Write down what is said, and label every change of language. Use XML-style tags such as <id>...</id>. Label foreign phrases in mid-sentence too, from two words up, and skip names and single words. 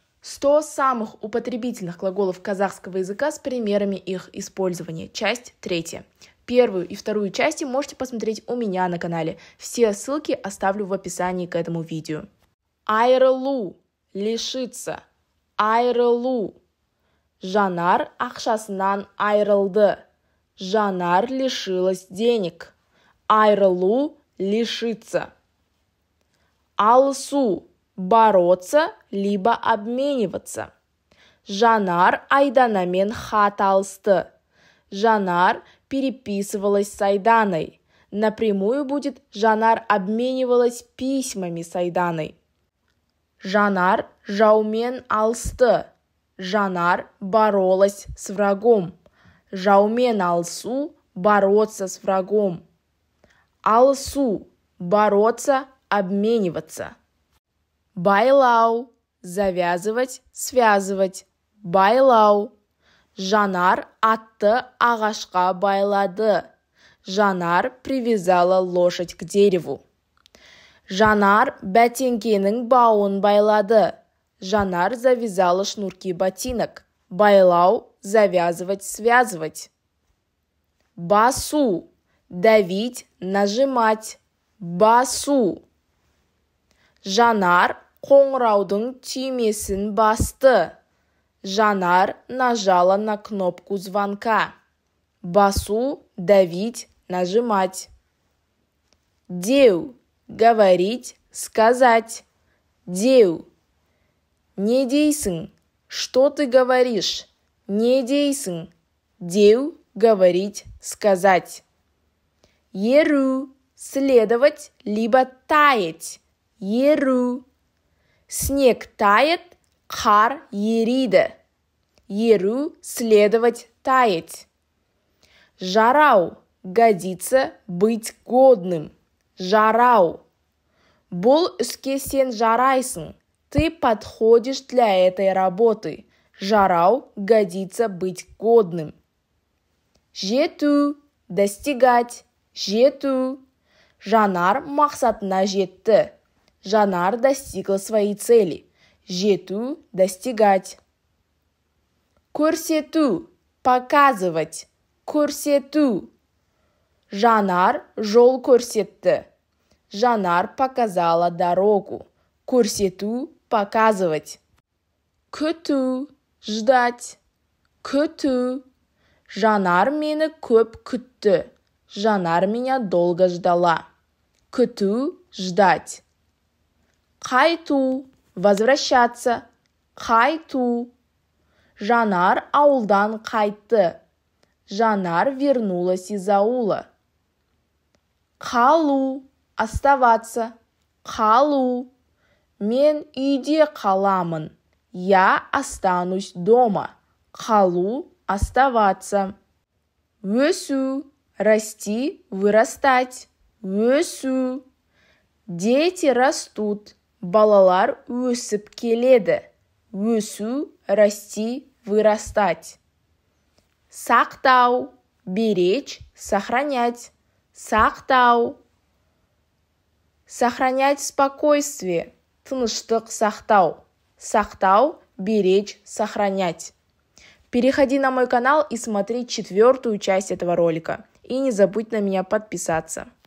<ru>100 самых употребительных глаголов казахского языка с примерами их использования. Часть 3. Первую и вторую части можете посмотреть у меня на канале. Все ссылки оставлю в описании к этому видео. Айрылу – лишиться.</ru> <kk>Айрылу. Жанар ақшасынан айрылды.</kk> <ru>Жанар лишилась денег. Айрылу – лишиться. Алысу – бороться, либо обмениваться.</ru> <kk>Жанар Айданамен хат алысты.</kk> <ru>Жанар переписывалась с Айданой. Напрямую будет Жанар обменивалась письмами с Айданой.</ru> <kk>Жанар жаумен алысты.</kk> <ru>Жанар боролась с врагом.</ru> <kk>Жаумен алысу</kk> <ru>– бороться с врагом. Алысу – бороться, обмениваться. Байлау – завязывать, связывать.</ru> <kk>Байлау. Жанар атты ағашқа байлады.</kk> <ru>Жанар привязала лошадь к дереву.</ru> <kk>Жанар бәтеңкенің бауын байлады.</kk> <ru>Жанар завязала шнурки ботинок. Байлау – завязывать, связывать. Басу – давить, нажимать.</ru> <kk>Басу. Жанар қоңыраудың түймесін басты.</kk> <ru>Жанар нажала на кнопку звонка. Басу – давить, нажимать. Деу – говорить, сказать.</ru> <kk>Деу. Не дейсің.</kk> <ru>Что ты говоришь?</ru> <kk>Не дейсің. Деу –</kk> <ru>говорить, сказать. Еру – следовать, либо таять. Еру. Снег тает,</ru> <kk>қар ериді. Еру –</kk> <ru>следовать, таять. Жарау – годится, быть годным.</ru> <kk>Жарау. Бұл іске сен жарайсың.</kk> <ru>Ты подходишь для этой работы. Жарау – годится, быть годным. Жету – достигать.</ru> <kk>Жету. Жанар мақсатына жетті.</kk> <ru>Жанар достигла своей цели. Жету – достигать. Көрсету – показывать.</ru> <kk>Көрсету. Жанар жол көрсетті.</kk> <ru>Жанар показала дорогу. Көрсету – показывать.</ru> <kk>Күту – ждать. Күту. Жанар мені көп күтті. Жанар</kk> <ru>меня долго ждала. Күту – ждать. Қайту – возвращаться.</ru> <kk>Қайту. Жанар ауылдан қайтты.</kk> <ru>Жанар вернулась из аула. Қалу – оставаться.</ru> <kk>Қалу. Мен үйде қаламын.</kk> <ru>Я останусь дома. Қалу – оставаться. Өсу – расти, вырастать. Өсу. Дети растут.</ru> <kk>Балалар өсіп келеді. Өсу –</kk> <ru>расти, вырастать. Сақтау – беречь, сохранять.</ru> <kk>Сақтау.</kk> <ru>Сохранять спокойствие.</ru> <kk>Тыныштық сақтау. Сақтау –</kk> <ru>беречь, сохранять. Переходи на мой канал и смотри 4-ю часть этого ролика. И не забудь на меня подписаться.</ru>